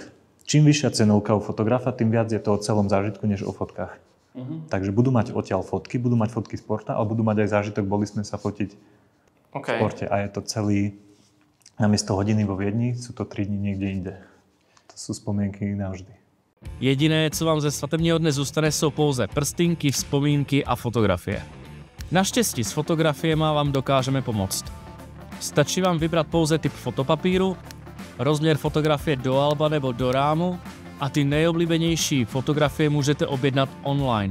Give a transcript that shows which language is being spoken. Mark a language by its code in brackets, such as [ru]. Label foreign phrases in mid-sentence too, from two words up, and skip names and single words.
[sk] Čím vyššia cenovka u fotografa, tým viac je to o celom zážitku, než o fotkách. Takže budú mať odtiaľ fotky, budú mať fotky z Porta, ale budú mať aj zážitok, boli sme sa fotiť v Porte. A je to celý, namiesto hodiny vo Viedni, sú to 3 dní niekde inde. To sú spomienky navždy. [cs] Jediné, co vám ze svatebního dne zůstane, jsou pouze prstinky, vzpomínky a fotografie. Naštěstí s fotografiemi vám dokážeme pomoct. Stačí vám vybrat pouze typ fotopapíru, rozměr fotografie do alba nebo do rámu a ty nejoblíbenější fotografie můžete objednat online.